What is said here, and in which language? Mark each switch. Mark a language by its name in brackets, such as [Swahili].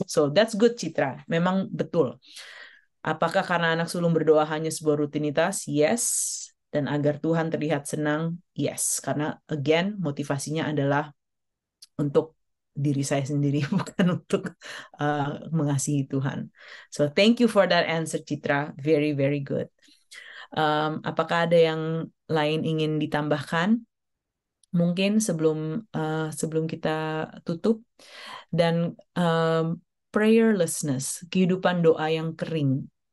[English] So that's good, [Indonesian] Citra. Memang betul. Apakah karena anak sulung berdoa hanya sebuah rutinitas? Yes. Dan agar Tuhan terlihat senang? Yes. Karena again, motivasinya adalah untuk diri saya sendiri, bukan untuk mengasihi Tuhan. [English] So thank you for that answer, Citra. Very, very good. [Indonesian] Apakah ada yang lain ingin ditambahkan? Mungkin sebelum kita tutup. Dan prayerlessness, kehidupan doa yang kering.